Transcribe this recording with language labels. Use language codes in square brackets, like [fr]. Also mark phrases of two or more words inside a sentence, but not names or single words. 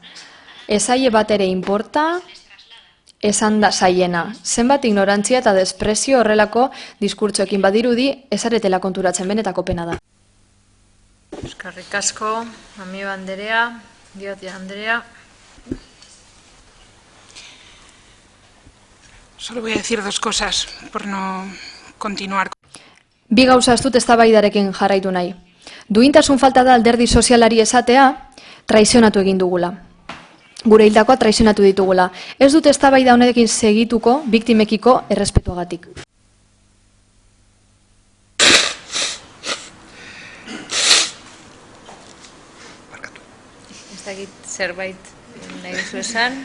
[eu] Ezaie bat ere inporta, esan da zaiena. Zenbat ignorantzia eta desprezio horrelako diskurtsoekin badirudi ezaretela konturatzen, benetako pena da. Eskerrik asko, Amieba Anderea, Diotia Anderea. [es] Solo voy a decir 2 cosas, por no continuar. [eu] Bi gauza ez dut eztabaidarekin jarraitu nahi. Duintasun falta da alderdi sozialari esatea, traizionatu egin dugula. Gure hildakoa traizionatu ditugula. Ez dut eztabaida honekin segituko biktimekiko errespetuagatik. Ez dakit zerbait nahi duzu esan?